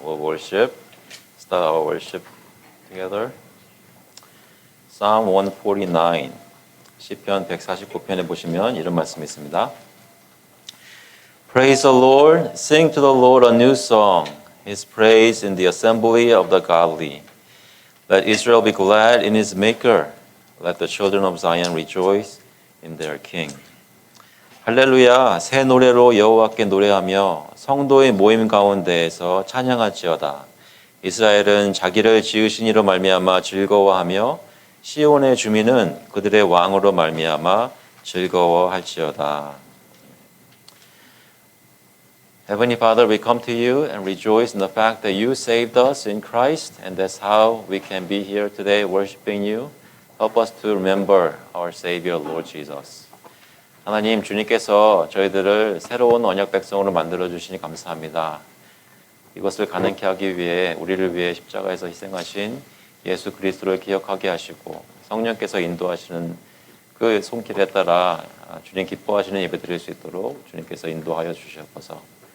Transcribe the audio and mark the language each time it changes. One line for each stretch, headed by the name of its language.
English: We'll worship, start our worship together. Psalm 149,
Korean: 시편 149편에 보시면 이런 말씀이 있습니다.
English: Praise the Lord, sing to the Lord a new song, His praise in the assembly of the godly. Let Israel be glad in his maker. Let the children of Zion rejoice in their king.
Korean: 할렐루야, 새 노래로 여호와께 노래하며 성도의 모임 가운데에서 찬양할지어다. 이스라엘은 자기를 지으신 이로 말미암아 즐거워하며 시온의 주민은 그들의 왕으로 말미암아 즐거워할지어다.
English: Heavenly Father, we come to you and rejoice in the fact that you saved us in Christ, and that's how we can be here today worshiping you. Help us to remember our Savior, Lord Jesus.
Korean: 하나님, 주님께서 저희들을 새로운 언약 백성으로 만들어 주시니 감사합니다. 이것을 가능케 하기 위해 우리를 위해 십자가에서 희생하신 예수 그리스도를 기억하게 하시고 성령께서 인도하시는 그 손길에 따라 주님 기뻐하시는 예배 드릴 수 있도록 주님께서 인도하여 주시옵소서.